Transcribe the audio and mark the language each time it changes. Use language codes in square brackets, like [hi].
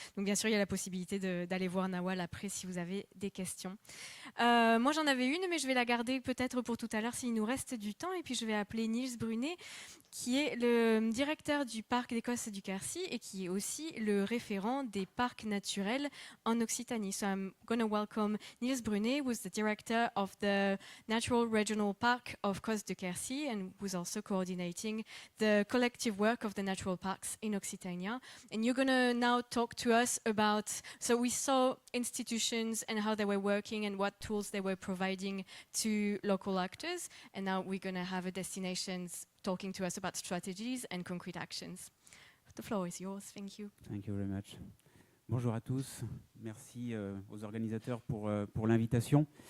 [fr] Donc bien sûr, il y a la possibilité d'aller voir Nawal après si vous avez des questions. Moi, j'en avais une, mais je vais la garder peut-être pour tout à l'heure s'il nous reste du temps. Et puis, je vais appeler Niels Brunet, qui est le directeur du parc d'Écosse du Quercy et qui est aussi le référent des parcs naturels en Occitanie. [en] So I'm going to welcome Niels Brunet, who's the director of the Natural Regional Park of Coast du Quercy and who's also coordinating the collective work of the natural parks in Occitania. And you're going to now talk to us about, so we saw institutions and how they were working and what tools they were providing to local actors. And now we're going to have a destinations talking to us about strategies and concrete actions. The floor is yours. Thank you. Thank you very much. [fr] Bonjour à tous. Merci aux organisateurs pour l'invitation.